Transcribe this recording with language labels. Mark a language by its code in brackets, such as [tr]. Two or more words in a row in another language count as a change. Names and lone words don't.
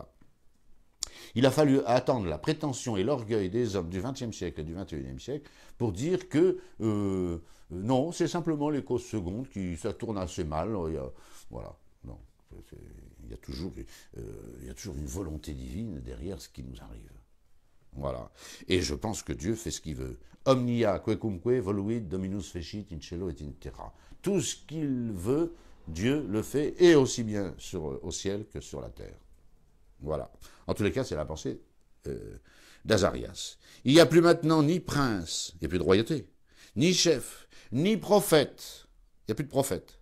[fr] Il a fallu attendre la prétention et l'orgueil des hommes du XXe siècle et du XXIe siècle pour dire que non, c'est simplement les causes secondes qui ça tourne assez mal. Voilà. Non, il y a toujours une volonté divine derrière ce qui nous arrive. Voilà. Et je pense que Dieu fait ce qu'il veut. [la] Omnia quecumque voluit Dominus fecit in cielo et in terra. [fr] Tout ce qu'il veut, Dieu le fait, et aussi bien au ciel que sur la terre. Voilà. En tous les cas, c'est la pensée d'Azarias. Il n'y a plus maintenant ni prince, il n'y a plus de royauté, ni chef, ni prophète. Il n'y a plus de prophète.